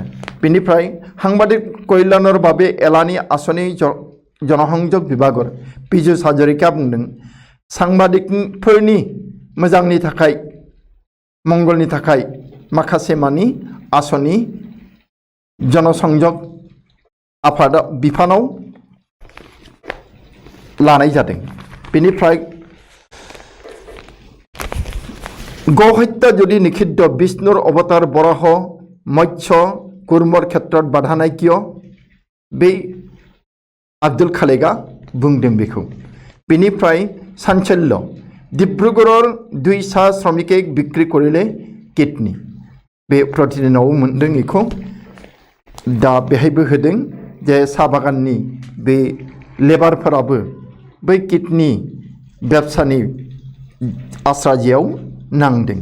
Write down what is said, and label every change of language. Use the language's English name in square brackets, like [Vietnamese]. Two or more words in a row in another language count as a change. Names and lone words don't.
[Bodo] बेनिफ्राय साংবাদিক कल्याणर बाबे एलानि आसनि जनसंयोग विभागर पीयूष हाजरिकाया बुंदों साংবাদিকफोरनि मोजांनि थाखाय मंगलनि थाखाय माखासे मानि आसनि जनसंयोग आफाद बिफानाव लानाय जादों। बेनिफ्राय [Assamese] গো হত্যা যদি নিষিদ্ধ বিষ্ণুৰ অৱতাৰ বৰাহ মৎস্য কুৰ্মৰ ক্ষেত্ৰত বাধা নাই কিয় [Bodo] बे आब्दुल खालेगा बुंदों बेखौ। बेनिफ्राय सानसेल्य डिब्रुगड़र 2 सा [Assamese] শ্ৰমিকে বিক্ৰী কৰিলে কিডনী [Bodo] बे प्रतिदिनाव मोनदों बेखौ दा बेहायबो होदों जे साहा बागाननि बे लेबारफोराबो बै किडनी बेबसानि आस्राजियाव नांदों।